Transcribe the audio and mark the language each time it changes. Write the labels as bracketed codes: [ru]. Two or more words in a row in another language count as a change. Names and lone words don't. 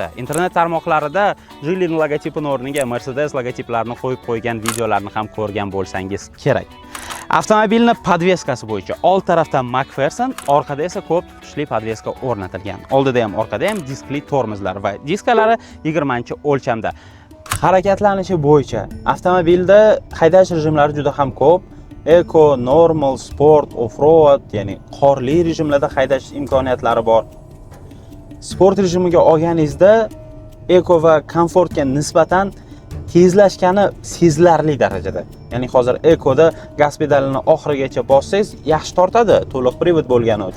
[uz] Internet tarmoqlarida Geely logotipini o'rniga Mercedes logotiplarini qo'yib qo'ygan videolarni ham ko'rgan bo'lsangiz kerak. Avtomobilning podveskasi bo'yicha old tarafda McPherson, orqada esa ko'p tutishli podveska o'rnatilgan. Oldida ham orqada ham diskli tormozlar va diskalari 20-o'lchamda. Harakatlanishi bo'yicha avtomobilda haydash rejimlari juda ham ko'p. [en] Eco, normal, sport, off-road, [uz] ya'ni qorli rejimlarda haydash imkoniyatlari bor. Sport rejimiga olganingizda eco va komfortga nisbatan tezlashgani sezilarli darajada. Ya'ni hozir ekoda gaz pedalini oxirigacha bossangiz yaxshi tortadi, to'liq privod bo'lgani uchun.